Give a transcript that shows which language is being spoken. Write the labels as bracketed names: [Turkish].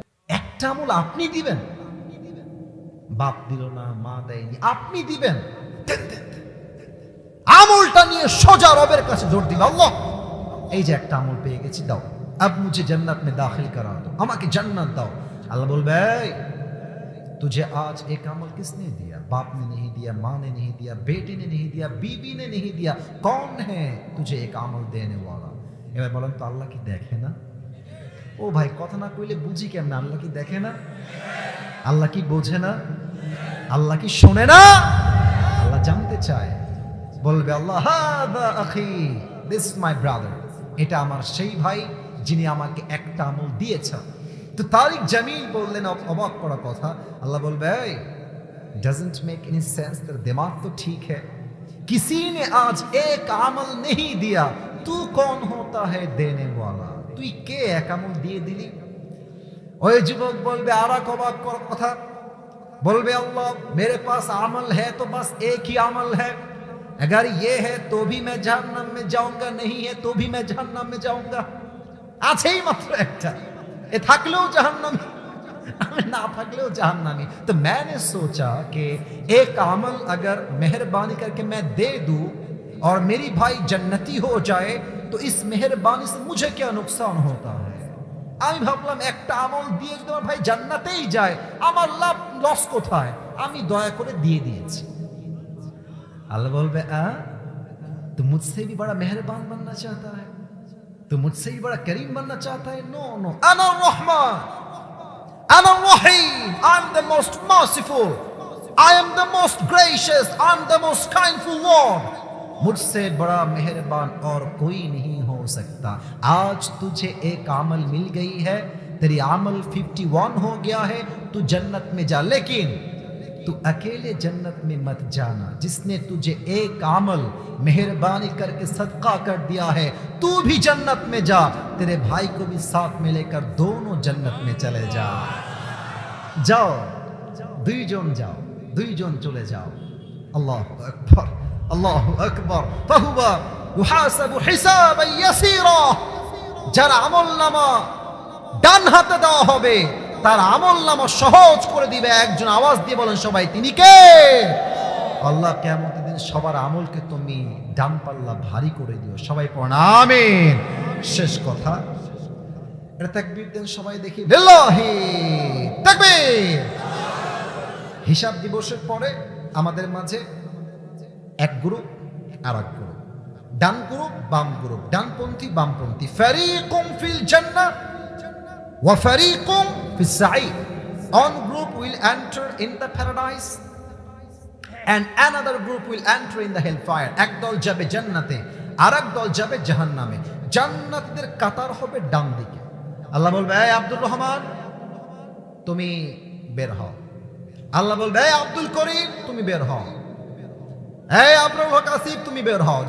[Bangla] একটা আমল আপনি দিবেন? বাপ দিল না, মা দেয়নি, আপনি দিবেন। আমলটা নিয়ে সোজা রবের কাছে দৌড় দিবে, আল্লাহ এই যে একটা আমল পেয়ে গেছি, দাও, [Hindi] अब मुझे जन्नत में दाखिल करा दो, [Bangla] আমাকে জান্নাত দাও। আল্লাহ বলবে [Hindi] तुझे आज एक अमल किसने दिया? बाप ने नहीं दिया, माँ ने नहीं दिया, बेटे ने नहीं दिया, बीवी ने नहीं दिया, कौन है तुझे एक अमल देने वाला? [Bangla] এবার বলেন তো আল্লাহ কি দেখে না? ও ভাই কথা না কইলে বুঝি কেমন, আল্লাহ কি দেখে না? আল্লাহ কি বোঝে না? আল্লাহ কি শোনে না? আল্লাহ জানতে চায়। বলবে আল্লাহ [Arabic] হাদা আখি, [English] this my brother, [Bangla] এটা আমার সেই ভাই যিনি আমাকে একটা আমল দিয়েছেন। তো তারিক জামিল বললেন অবাক করা কথা। [Hindi] আল্লাহ বলবে [English] doesn't make any sense, [Hindi] तेरा दिमाग तो ठीक है, किसी ने आज एक अमल नहीं दिया, तू कौन होता है देने वाला? [Bangla] তুই কে এক আমল দিয়ে দিলি? ওই যুবক বলবে আর এক অবাক করা কথা, বলবে আল্লাহ [Hindi] मेरे पास अमल है [Bangla] तो बस एक ही अमल है, [Hindi] अगर ये है तो भी मैं जहन्नम में जाऊंगा, नहीं है तो भी मैं जहन्नम में जाऊंगा। [Bangla] আছেই মাত্র একটা, এ থাকলেও জাহান্নামী, আমি না থাকলেও জাহান্নামী। [Hindi] तो मैंने सोचा कि एक अमल अगर मेहरबानी करके मैं दे दूं और मेरी भाई जन्नती हो जाए तो इस मेहरबानी से मुझे क्या नुकसान होता है। [Bangla] আমি ভাবলাম একটা আমল দিয়ে যদি আমার ভাই জান্নাতেই যায় আমার লাভ লস কোথায়, আমি দয়া করে দিয়ে দিয়েছি। [Hindi] अल्लाह बोलबे तू मुझसे भी बड़ा मेहरबान बनना चाहता है, तू मुझसे भी बड़ा करीम बनना चाहता है। [English] no no, [Arabic] अना रहमान, अना रहीम, [English] I am the most merciful, I am the most gracious, I am the most kindful lord. [Hindi] मुझसे बड़ा मेहरबान और कोई नहीं हो सकता। आज तुझे एक अमल मिल गई है, तेरी अमल 51 हो गया है, तू जन्नत में जा, लेकिन तू अकेले जन्नत में मत जाना। जिसने तुझे एक अमल मेहरबानी करके सदका कर दिया है, तू भी जन्नत में जा, तेरे भाई को भी साथ में लेकर दोनों जन्नत में चले जा। जाओ दुईजन जाओ, दुईजन चले जाओ। [Arabic] अल्लाहु अकबर, अल्लाहु अकबर। फहुवा युहासाबु हिसाबान यसीरा। [Bangla] যার আমলনামা ডান হাতে দেওয়া হবে তার আমলনামা সহজ করে দিবে একজন। আওয়াজ দিয়ে বলেন সবাই, তিনি কে? আল্লাহ কিয়ামতের দিন সবার আমলকে তুমি ডান পাল্লা ভারী করে দিও। সবাই পড়েন আমিন। শেষ কথা, এটা তাকবীর দেন সবাই দেখি, লিল্লাহি তাকবীর। হিসাব দিবসের পরে আমাদের মাঝে এক গ্রুপ আর এক গ্রুপ, ডান গ্রুপ বাম গ্রুপ, ডানপন্থী বামপন্থী। [Arabic] ফারিকুম ফিল জান্নাহ ওয়া ফারিকুম ফিস সাঈর। [English] One group will enter in the paradise and another group will enter in the hellfire. [Bangla] এক দল যাবে জান্নাতে আর এক দল যাবে জাহান্নামে। জান্নাতীদের কাতার হবে ডান দিকে। আল্লাহ বলবে, এই আব্দুর রহমান তুমি বের হও। আল্লাহ বলবে, এই আব্দুল করিম তুমি বের হও। এই আব্দুল হক আসিফ তুমি বের হও।